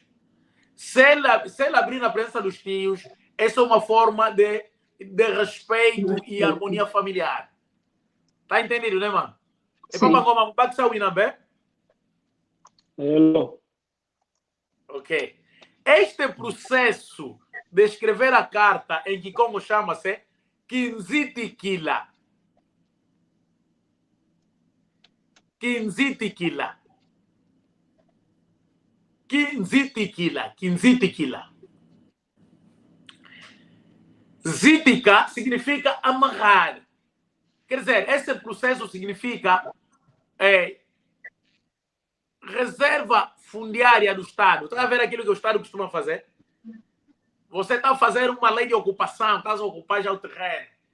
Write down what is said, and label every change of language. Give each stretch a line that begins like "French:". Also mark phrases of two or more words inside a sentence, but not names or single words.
Portuguese: Se ele abrir na presença dos tios, essa é uma forma de respeito e harmonia familiar. Tá entendido, né, mano? É para como pode sair na B? Hello. Ok. Este processo de escrever a carta, em que como chama-se Kinzitikila. Kinzitikila. Kinzitikila. Kinzitikila. Zitica significa amarrar. Quer dizer, esse processo significa reserva fundiária do Estado. Está a ver aquilo que o Estado costuma fazer? Você está a fazer uma lei de ocupação, está a ocupar já o terreno.